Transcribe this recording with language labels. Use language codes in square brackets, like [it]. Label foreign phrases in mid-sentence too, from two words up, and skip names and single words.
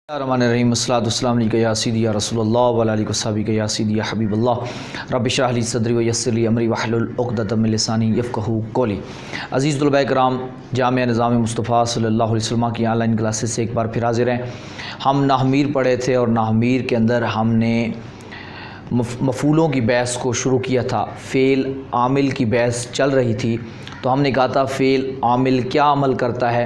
[ar] الرحمن السلام عليك يا سيدي يا رسول الله و عليه وأصحابك يا سيدي يا حبيب الله رب اشرح لي صدري ويسر لي أمري واحلل عقدة من لساني يفقهوا قولي. [ur] عزیز طلبہ اکرام، جامعہ نظام مصطفی [ar] صلی اللہ علیہ وسلم [ur] کی [en] online classes [ur] سے ایک بار پھر حاضر ہیں. ہم نحومیر پڑھے تھے اور نحومیر کے اندر ہم نے مفعولوں کی بحث کو شروع کیا تھا. فعل عامل کی بحث چل رہی تھی تو ہم نے کہا تھا فعل عامل کیا عمل کرتا ہے.